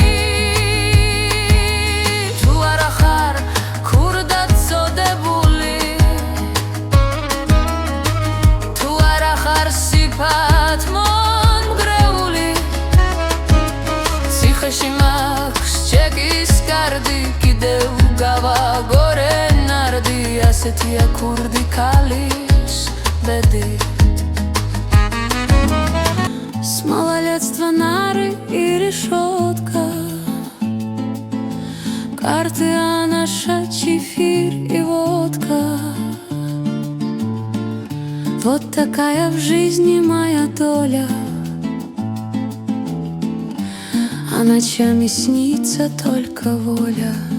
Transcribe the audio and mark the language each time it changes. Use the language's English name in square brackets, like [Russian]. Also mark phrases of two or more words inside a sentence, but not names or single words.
[Georgian] თუ არა ხარ ქურდად წოდებული თუ არა ხარ სიფათ მონგრეული ციხეში ჩეკის კარდი კიდევ გავაგორე ნარდი ასეთია ქურდი ქალის ბედი [Russian] с малолетства нары и решетка карты а наша чефир и водка вот такая в жизни моя доля а ночами снится только воля.